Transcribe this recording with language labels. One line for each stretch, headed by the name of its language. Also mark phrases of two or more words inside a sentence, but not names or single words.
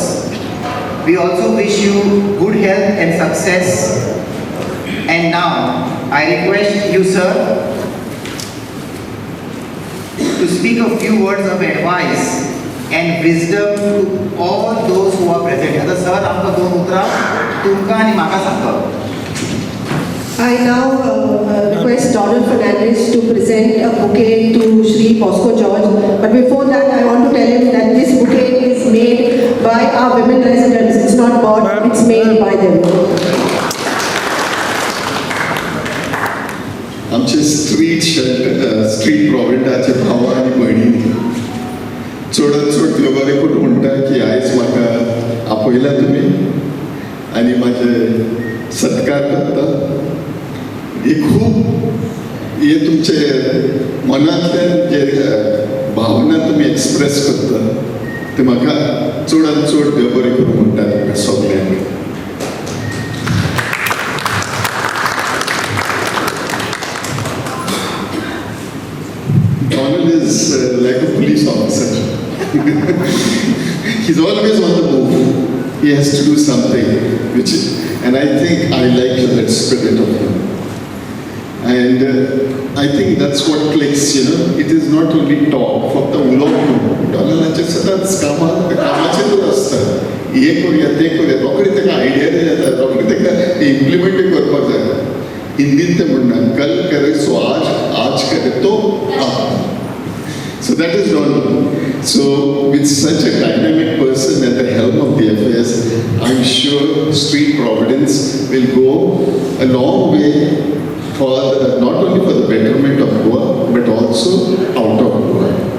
English: We also wish you good health and success. And now, I request you, sir, to speak a few words of advice and wisdom to all those who are present.
Konkani: आता sir, आमकां दोन उतरां तुमकां आनी म्हाका सांगतलो.
English: I now request Donald Fernandez to present a bouquet to Shri Bosco George. But before that, I want to tell him that this bouquet is made by our women residents. It's not bought, it's made by them.
Konkani: आमचे स्ट्रीट प्रॉव्हिडंटाचे भावा आनी भयणी चडांत चड देव बरें करून म्हणटा की आयज म्हाका आपयला तुमी आनी म्हाजे सत्कार करता. हे खूब हे तुमचे मनांतल्यान जे भावना तुमी एक्सप्रेस करता ते म्हाका चडांत चड देव बरें करून म्हणटा तुमकां सगळ्यांक.
English: Donald is like a police officer. He's always on the move. He has to do something, and I think I like that spirit of him. And I think that's what clicks, you know. It is not only talk,
Konkani: फक्त उलोवप. Donaldचे सदांच कामाचेरूच आसता. हे करूया ते करूया रोखडी ताका आयडिया येता रोखडी ताका इम्प्लिमेंट करपाक जाय. हिंदीन ते म्हणना
Hindi: कल करे सो आज करे तो अब.
English: So that is Donald. So with such a dynamic person at the helm of the affairs, I'm sure Street Providence will go a long way for not only for the betterment of Goa, but also out of Goa.